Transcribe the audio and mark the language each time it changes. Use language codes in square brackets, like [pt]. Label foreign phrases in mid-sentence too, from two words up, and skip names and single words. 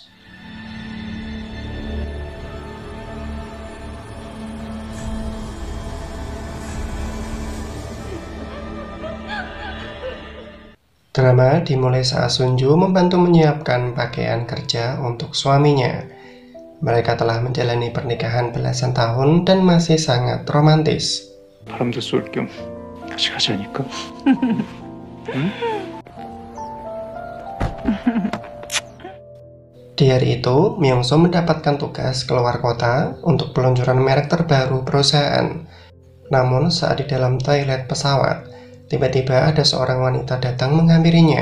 [id] Drama dimulai saat Sunju membantu menyiapkan pakaian kerja untuk suaminya. Mereka telah menjalani pernikahan belasan tahun dan masih sangat romantis. [ko] 바람도 쏠 겸 같이 가자니까. 응? [id] Di hari itu, Myung-soo mendapatkan tugas keluar kota untuk peluncuran merek terbaru perusahaan. Namun saat di dalam toilet pesawat, tiba-tiba ada seorang wanita datang menghampirinya.